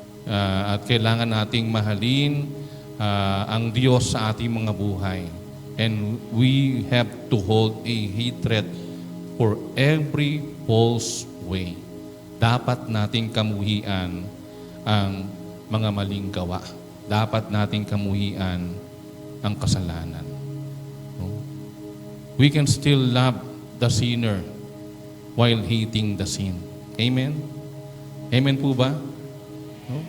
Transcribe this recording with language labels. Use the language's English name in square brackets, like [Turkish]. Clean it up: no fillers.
[Filipino] At kailangan nating mahalin ang Diyos sa ating mga buhay. [English] And we have to hold a hatred for every false way. [Filipino] Dapat nating kamuhian ang mga maling gawa. Dapat nating kamuhian ang kasalanan. [English] No? We can still love the sinner while hating the sin. Amen? Amen po ba? No?